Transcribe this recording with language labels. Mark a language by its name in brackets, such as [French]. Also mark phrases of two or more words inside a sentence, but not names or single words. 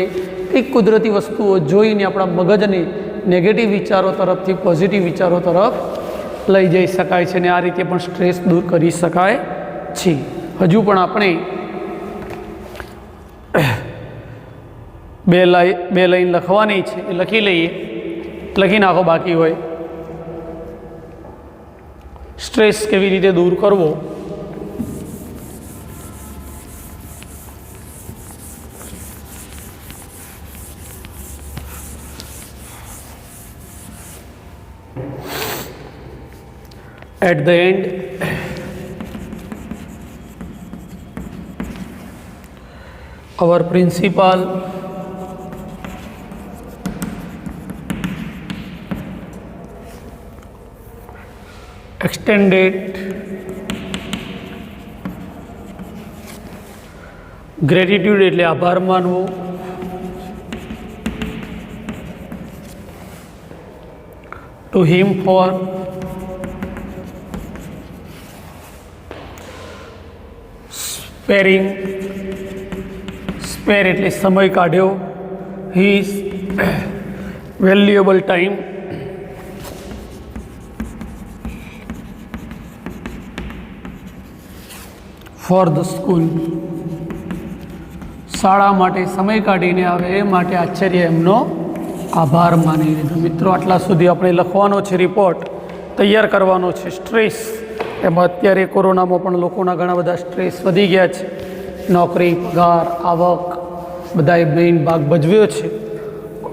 [Gujarati] કંઈક કુદરતી વસ્તુઓ જોઈને આપણા મગજને નેગેટિવ વિચારો તરફથી પોઝિટિવ વિચારો તરફ લઈ જઈ શકાય છે અને આ રીતે પણ સ્ટ્રેસ દૂર કરી શકાય છે. હજુ પણ આપણે બે લાઈન લખવાની છે, એ લખી લઈએ. લખી નાખો બાકી હોય. સ્ટ્રેસ કેવી રીતે દૂર કરવો. [English] At the end, our principal extended gratitude [Gujarati] એટલે આભાર માનવો. [English] To him for [Gujarati] સ્પેર એટલે સમય કાઢ્યો. [English] his valuable time for the school. [Gujarati] શાળા માટે સમય કાઢીને આવે એ માટે આચાર્ય એમનો આભાર માની લીધો. મિત્રો આટલા સુધી આપણે લખવાનો છે, રિપોર્ટ તૈયાર કરવાનો છે. સ્ટ્રેસ એમાં અત્યારે કોરોનામાં પણ લોકોના ઘણા બધા સ્ટ્રેસ વધી ગયા છે. નોકરી, પગાર, આવક બધાએ મેઇન ભાગ ભજવ્યો છે.